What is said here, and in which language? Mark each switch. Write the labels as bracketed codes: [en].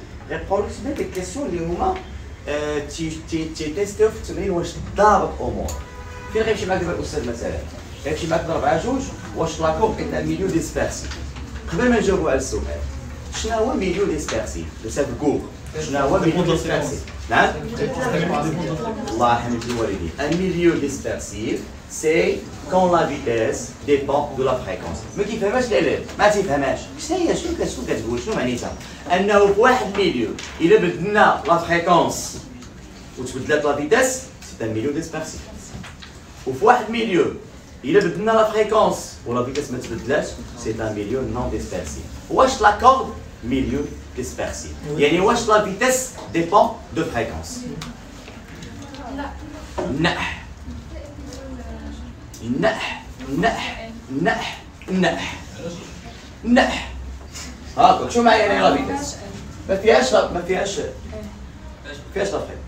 [ar] غيبقاو لك تما ديك الكيسيون اللي هما تيستيو في التمرين واش ضابط امور. فين غيمشي معاك دابا الاستاذ مثلا؟ غيمشي معاك ضرب على جوج واش لاكور ايتا ميليو ديسبيرسي. قبل ما نجاوبوا على السؤال شنو هو ميليو ديسبيرسي؟ لو ساف كور شنو هو ميليو ديسبيرسي؟ نعم؟ الله يحمد الوالدين. [fr] Un milieu dispersif, c'est quand la vitesse dépend de la fréquence. [ar] ما كيفهمهاش العلم، ما تيفهمهاش. شنو هي شنو كتقول؟ شنو معنيتها؟ أنه في واحد الميليو إلا بدلنا لا فريكونس وتبدلات لا فيتيس سي ان ميليو ديسبيرسيف. وفي واحد الميليو إلا بدلنا لا فريكونس ولا فيتيس ما تبدلاش سي ان ميليو نون ديسبيرسيف. واش لاكورد ميليو dispersif. يعني واش [fr] la vitesse dépend de fréquence. [ar] نح نح نح نح نح نح هاكا شو معايا يعني لا فيتيس ما فيهاش لا فريكونس.